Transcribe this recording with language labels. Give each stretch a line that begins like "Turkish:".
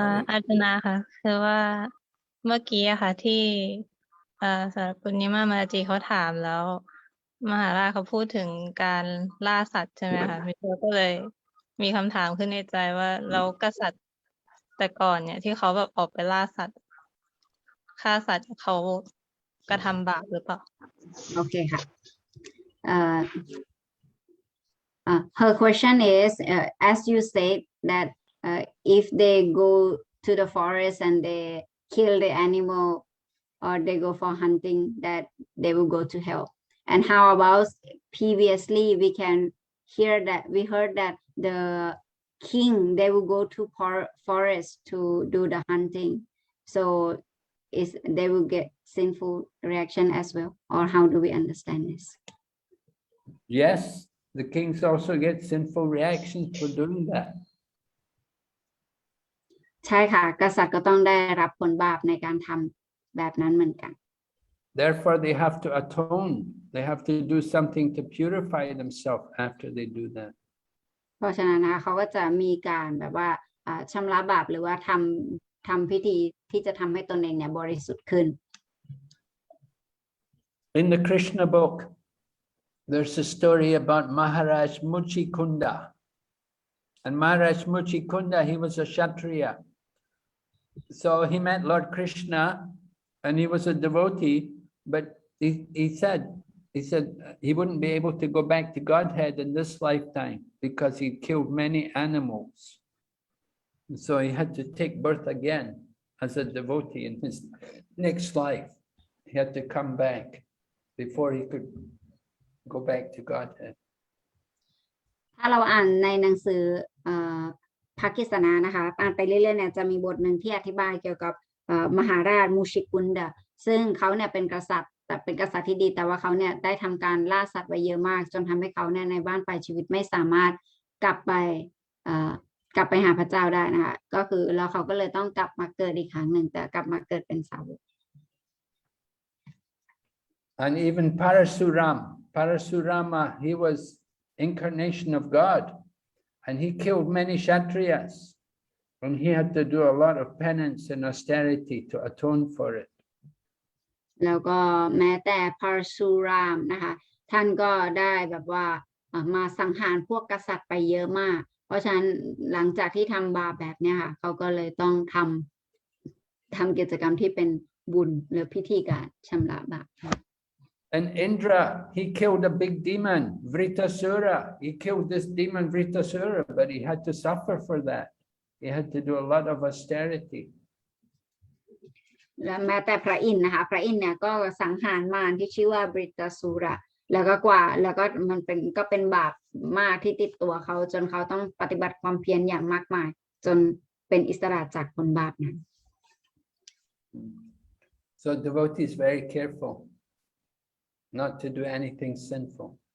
Thai: อาจารย์ค่ะคือว่าเมื่อกี้อะค่ะที่สารปุณณิมามาจีเขาถามแล้ว มหาราชเขาพูดถึงการล่าสัตว์ใช่ไหมคะมิโซก็เลยมีคำถามขึ้นในใจว่าแล้วกษัตริย์แต่ก่อนเนี่ยที่เขาแบบออกไปล่าสัตว์ฆ่าสัตว์เขากระทำบาปหรือเปล่า
English: Okay, ha. Her question is, as you said that if they go to the forest and they kill the animal or they go for hunting, that they will go to hell. And how about previously we heard that the king, they will go to forest to do the hunting. So they will get sinful reaction as well, or how do we understand this? Yes, the kings also get sinful reactions for doing that.
Thai: ใช่ค่ะกษัตริย์ก็ต้องได้รับผลบาปในการทำแบบนั้นเหมือนกัน
English: Therefore, they have to atone. They have to do something to purify themselves after they do that.
Thai: เพราะฉะนั้นนะคะเขาก็จะมีการแบบว่าชำระบาปหรือว่าทำพิธีที่จะทำให้ตนเองเนี่ยบริสุทธิ์ขึ้น
English: In the Krishna book, there's a story about Maharaj Muchikunda. And Maharaj Muchikunda, he was a Kshatriya. So he met Lord Krishna and he was a devotee, but he said he wouldn't be able to go back to Godhead in this lifetime because he killed many animals. So he had to take birth again as a devotee in his next life. He had to come back before he could go back to Godhead.
Thai: ถ้าเราอ่านในหนังสือภาคิสนานะคะอ่านไปเรื่อยๆเนี่ยจะมีบทหนึ่งที่อธิบายเกี่ยวกับมหาราชมูชิกุนดะซึ่งเขาเนี่ยเป็นกษัตริย์แต่เป็นกษัตริย์ที่ดีแต่ว่าเขาเนี่ยได้ทำการล่าสัตว์ไว้เยอะมากจนทำให้เขาเนี่ยในบ้านปลายชีวิตไม่สามารถกลับไปหาพระเจ้าได้นะคะก็คือแล้วเขาก็เลยต้องกลับมาเกิดอีกครั้งหนึ่งแต่กลับมาเกิดเป็นสาวก
English: And even Parasurama, he was incarnation of God, and he killed many Kshatriyas, and he had to do a lot of penance and austerity to atone for it.
Thai: แล้วก็แม้แต่พาราสุรามนะคะท่านก็ได้แบบว่ามาสังหารพวกกษัตริย์ไปเยอะมากเพราะฉะนั้นหลังจากที่ทำบาปแบบนี้ค่ะเขาก็เลยต้องทำกิจกรรมที่เป็นบุญหรือพิธีการชำระบาป
English: And Indra, he killed a big demon, Vritasura. He killed this demon Vritasura, but he had to suffer for that. He had to do a lot of austerity.
Thai: และแม้แต่พระอินทร์นะคะพระอินทร์เนี่ยก็สังหารมารที่ชื่อว่าบริตสุระแล้วก็มันเป็นบาปมากที่ติดตัวเขาจนเขาต้องปฏิบัติความเพียรอย่างมากมายจนเป็นอิสระจากผลบาปนั้น
English: So devotees very careful not to do anything sinful.